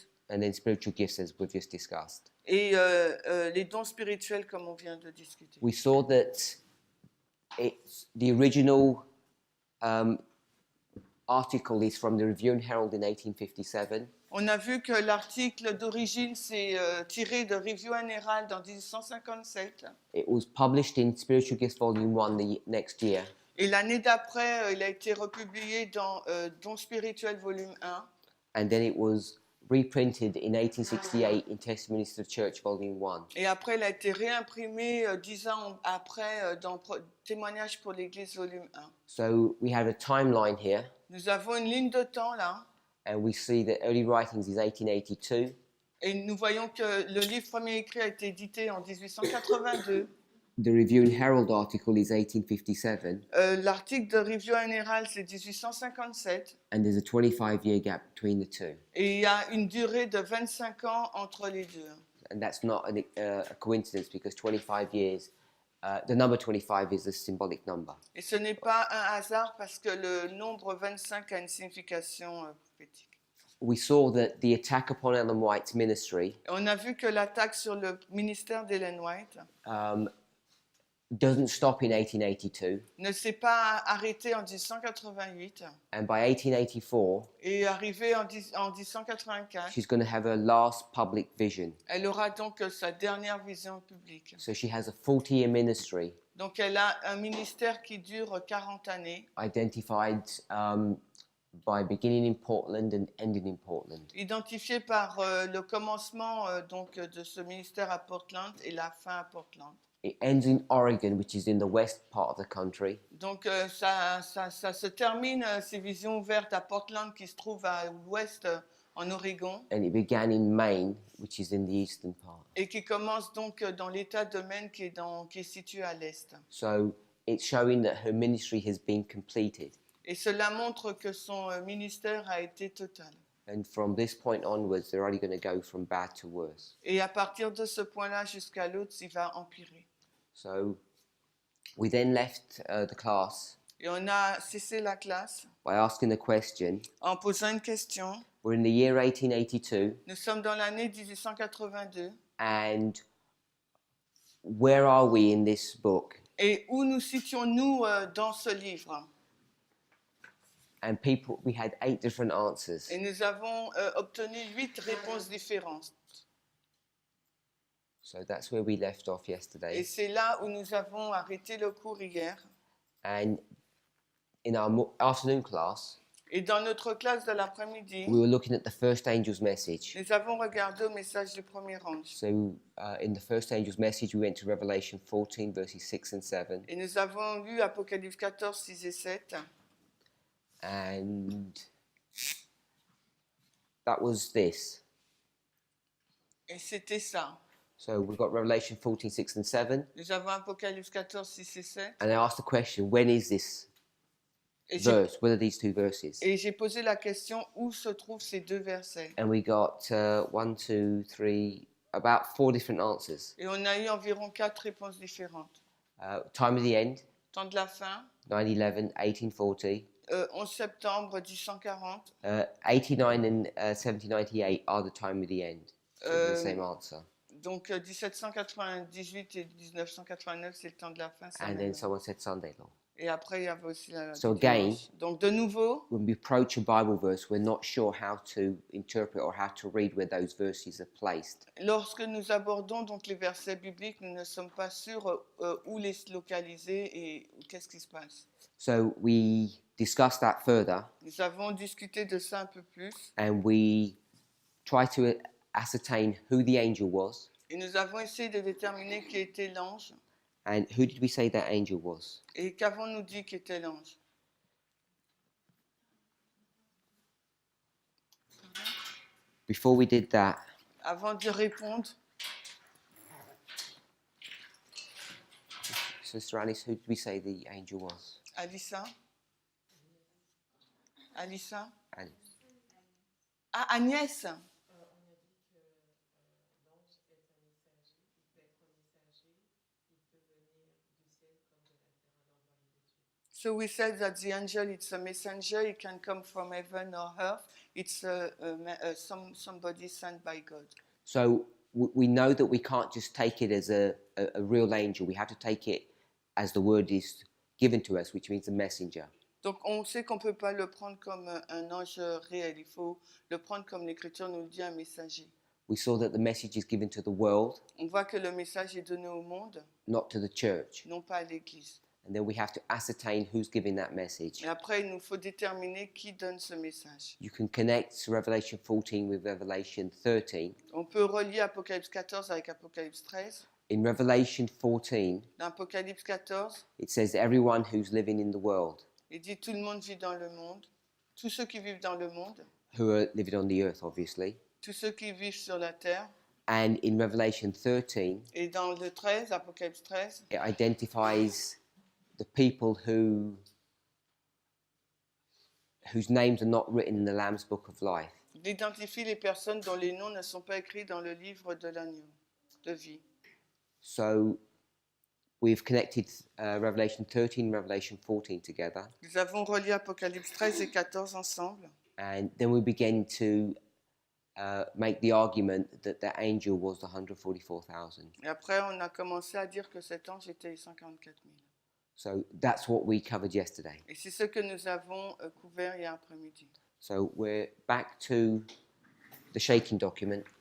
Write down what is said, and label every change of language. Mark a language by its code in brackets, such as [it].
[en] and then Spiritual Gifts, as we've just discussed. [fr] Et les dons spirituels, comme on vient de discuter. [en] We saw that the original article is from the Review and Herald in 1857. [fr] On a vu que l'article d'origine s'est tiré de Review and Herald en 1857. [en] It was published in Spiritual Gifts Volume 1 the next year. [fr] Et l'année d'après, il a été republié dans Dons spirituels volume 1. [en] And then it was reprinted in 1868 in Testimonies to the Church Volume 1. [fr] Et après, il a été réimprimé 10 ans après dans Témoignages pour l'Église volume 1. [en] So we have a timeline here, [fr] Nous avons une ligne de temps là. [en] and we see that early writings is 1882. [fr] Et nous voyons que le livre premier écrit a été édité en 1882. [en] The Review and Herald article is 1857, [fr] L'article de Review and Herald, c'est 1857. [en] and there's a 25-year gap between the two. [fr] Et il y a une durée de 25 ans entre les deux. [en] And that's not a coincidence, because 25 years, the number 25 is a symbolic number. [fr] Et ce n'est pas un hasard parce que le nombre 25 a une signification prophétique. [en] We saw that the attack upon Ellen White's ministry [fr] On a vu que l'attaque sur le ministère d'Ellen White [en] doesn't stop in 1882, [fr] ne s'est pas arrêtée en 1888 [en] and by 1884, [fr] et est arrivée en 1884. [en] she's going to have her last public vision. [fr] Elle aura donc sa dernière vision publique. [en] So she has a 40-year ministry [fr] Donc elle a un ministère qui dure 40 années, [en] identified by beginning in Portland and ending in Portland. [fr] identifié par le commencement donc de ce ministère à Portland et la fin à Portland. [en] It ends in Oregon, which is in the west part of the country. [fr] Donc ça se termine, ces visions ouvertes à Portland qui se trouve à l'ouest en Oregon [en] And it began in Maine, which is in the eastern part. [fr] et qui commence donc dans l'état de Maine qui est situé à l'est. [en] So it's showing that her ministry has been completed. [fr] Et cela montre que son ministère a été total. [en] And from this point onwards, they're only going to go from bad to worse. [fr] Et à partir de ce point-là jusqu'à l'autre, il va empirer. [en] So we then left the class [fr] Et on a cessé la classe [en] by asking the question. [fr] en posant une question. [en] We're in the year 1882, [fr] Nous sommes dans l'année 1882. [en] and where are we in this book? [fr] Et où nous situons-nous dans ce livre? [en] And we had 8 different answers. [fr] Et nous avons obtenu 8 réponses différentes. [en] So that's where we left off [fr] Et [en] yesterday. [fr] c'est là où nous avons arrêté le cours hier. [en] And in our afternoon class, [fr] Et dans notre classe de l'après-midi, [en] we were looking at the first angel's message. [fr] nous avons regardé au message du premier ange. [en] So in the first angel's message, we went to Revelation 14, verses 6 and 7. [fr] Et nous avons lu Apocalypse 14, 6 et 7. [en] And that was this. [fr] Et c'était ça. [en] So we've got Revelation 14, 6 and 7. [fr] Nous avons Apocalypse 14, 6 et 7. [en] And I asked the question, when is this [fr] Et [en] verse? What are these 2 verses? [fr] j'ai posé la question où se trouvent ces 2 versets. [en] And we got 1, 2, 3, about 4 different answers. [fr] Et on a eu environ 4 réponses différentes. [en] Time of the end, [fr] Temps de la fin, [en] 9/11, 1840. [fr] 11 septembre 1840. [en] 89 and 1798 are the time of the end. So the same answer. [fr] Donc 1798 et 1989, c'est le temps de la fin. [en] And then someone said Sunday law. [fr] Et après, il y avait aussi la [en] So [fr] dimanche. [en] again, [fr] Donc de nouveau, [en] when we approach a Bible verse, we're not sure how to interpret or how to read where those verses are placed. [fr] lorsque nous abordons donc les versets bibliques, nous ne sommes pas sûrs où les localiser et qu'est-ce qui se passe. [en] So we discussed that further, [fr] Nous avons discuté de ça un peu plus [en] and we try to ascertain who the angel was. [fr] et nous avons essayé de déterminer qui était l'ange. [en] And who did we say that angel was? [fr] Et qu'avons-nous dit qu'était l'ange? [en] Before we did that, [fr] Avant de répondre, [en] Sister Alice, who did we say the angel was? Alissa? Alissa? Alice. [fr] Ah, Agnès! [en] So we said that the angel, it's a messenger. It can come from heaven or earth. It's somebody sent by God. So we know that we can't just take it as a real angel. We have to take it as the word is given to us, which means a messenger. [fr] Donc on sait qu'on peut pas le prendre comme un ange réel. Il faut le prendre comme l'Écriture nous le dit, un messager. [en] We saw that the message is given to the world, [fr] On voit que le message est donné au monde, [en] not to the church. [fr] non pas à l'Église. [en] And then we have to ascertain who's giving that message. [fr] Et après, il nous faut déterminer qui donne ce message. [en] You can connect Revelation 14 with Revelation 13. [fr] On peut relier Apocalypse 14 avec Apocalypse 13. [en] In Revelation 14, [fr] Dans Apocalypse 14, [en] it says everyone who's living in the world, [fr] il dit tout le monde vit dans le monde. Tous ceux qui vivent dans le monde, [en] who are living on the earth, obviously. [fr] tous ceux qui vivent sur la terre. [en] And in Revelation 13, [fr] Et dans le 13, Apocalypse 13, [en] it identifies the people whose names are not written in the Lamb's Book of Life. [fr] il identifie les personnes dont les noms ne sont pas écrits dans le livre de l'agneau de vie. [en] So we've connected Revelation 13 and Revelation 14 together. [fr] Nous avons relié Apocalypse 13 et 14 ensemble. [en] And then we begin to make the argument that the angel was the 144,000. [fr] Et après, on a commencé à dire que cet ange était les 144 000. [en] So that's what we covered yesterday. [fr] Et c'est ce que nous avons couvert hier après-midi. [en] So we're back to the shaking document.